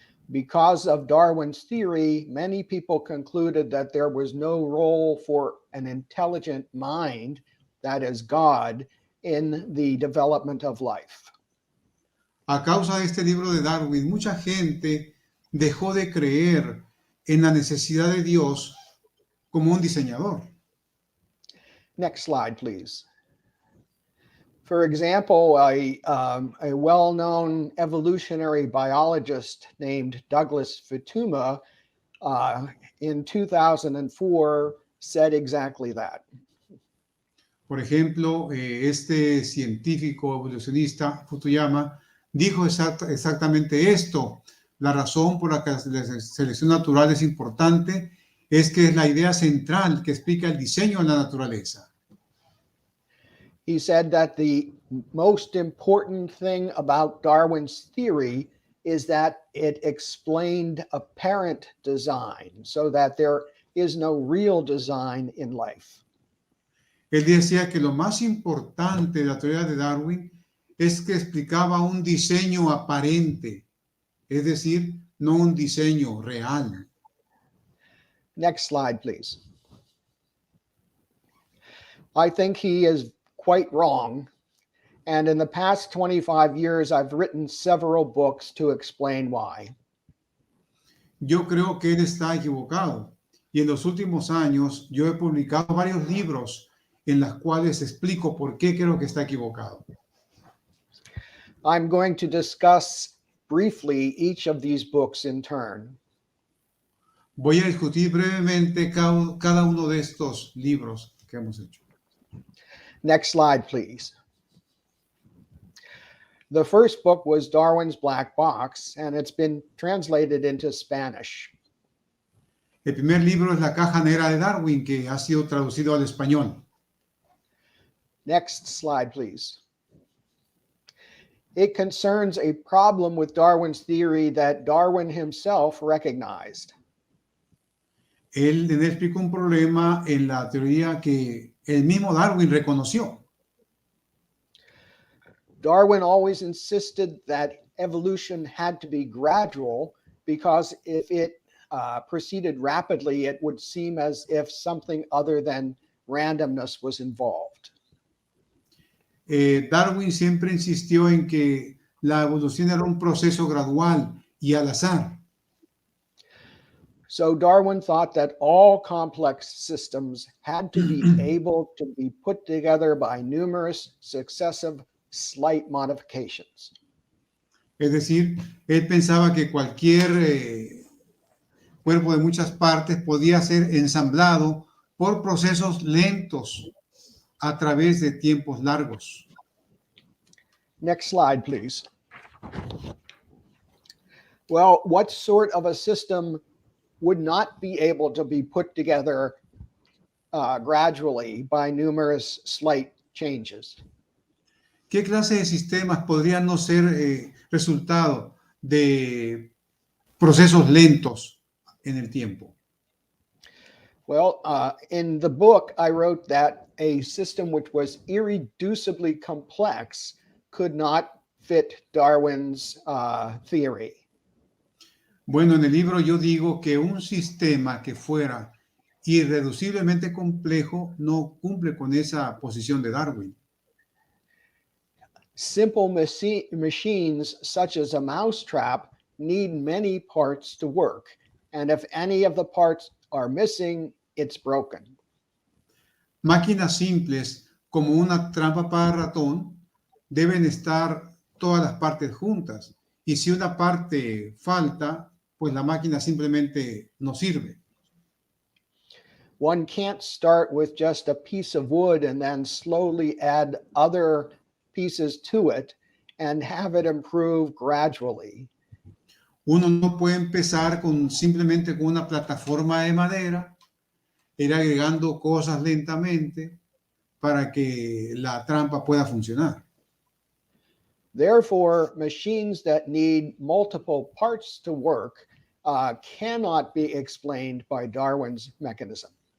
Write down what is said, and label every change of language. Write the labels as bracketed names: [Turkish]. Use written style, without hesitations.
[English] Because of Darwin's theory, many people concluded that there was no role for an intelligent mind, that is God, in the development of life. [Spanish] A causa de este libro de Darwin, mucha gente dejó de creer en la necesidad de Dios como un diseñador. [English] Next slide, please. For example, a well-known evolutionary biologist named Douglas Futuyma in 2004 said exactly that. [Spanish] Por ejemplo, este científico evolucionista Futuyama dijo exactamente esto. La razón por la que la selección natural es importante es que es la idea central que explica el diseño en la naturaleza. [English] He said that the most important thing about Darwin's theory is that it explained apparent design, so that there is no real design in life. [Spanish] Él decía que lo más importante de la teoría de Darwin es que explicaba un diseño aparente, es decir, no un diseño real. [English] Next slide, please. I think he is quite wrong. And in the past 25 years, I've written several books to explain why. [Spanish] Yo creo que él está equivocado. Y en los últimos años yo he publicado varios libros en los cuales explico por qué creo que está equivocado. [English] I'm going to discuss briefly each of these books in turn. [Spanish] Voy a discutir brevemente cada uno de estos libros que hemos hecho. [English] Next slide, please. The first book was Darwin's Black Box, and it's been translated into Spanish. [Spanish] El primer libro es La caja negra de Darwin, que ha sido traducido al español. [English] Next slide, please. It concerns a problem with Darwin's theory that Darwin himself recognized. [Spanish] Él explica un problema en la teoría que el mismo Darwin reconoció. [English] Darwin always insisted that evolution had to be gradual because if it proceeded rapidly, it would seem as if something other than randomness was involved. [Spanish] Darwin siempre insistió en que la evolución era un proceso gradual y al azar. [English] So Darwin thought that all complex systems had to be able to be put together by numerous successive slight modifications. [Spanish] Es decir, él pensaba que cualquier cuerpo de muchas partes podía ser ensamblado por procesos lentos a través de tiempos largos. [English] Next slide, please. Well, what sort of a system would not be able to be put together gradually by numerous slight changes? [Spanish] ¿Qué clase de sistemas podrían no ser resultado de procesos lentos en el tiempo? [English] Well, in the book, I wrote that a system which was irreducibly complex could not fit Darwin's theory. [Spanish] Bueno, en el libro yo digo que un sistema que fuera irreduciblemente complejo no cumple con esa posición de Darwin. [English] Simple machines such as a mousetrap need many parts to work, and if any of the parts are missing, it's broken. [Spanish] Máquinas simples como una trampa para ratón deben estar todas las partes juntas, y si una parte falta, pues la máquina simplemente no sirve. [English] One can't start with just a piece of wood and then slowly add other pieces to it and have it improve gradually. [Spanish] Uno no puede empezar simplemente con una plataforma de madera, ir agregando cosas lentamente para que la trampa pueda funcionar. [English] Therefore, machines that need multiple parts to work cannot be explained by Darwin's mechanism.